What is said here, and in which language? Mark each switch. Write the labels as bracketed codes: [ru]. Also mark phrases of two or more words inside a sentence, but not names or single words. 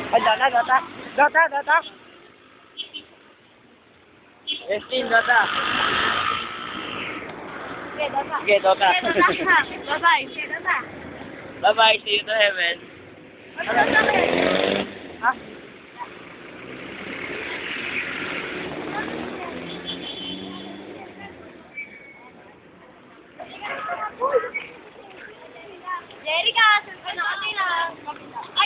[tl] Ay, Dota, Dota. Dota, Dota. Estin, Dota. Okay, Dota. Sige, Dota. Okay, Dota. Bye-bye. Okay, Dota. Bye-bye, [en] see you to heaven. [tl] Ha? Jerica, saan na kami na? Ay,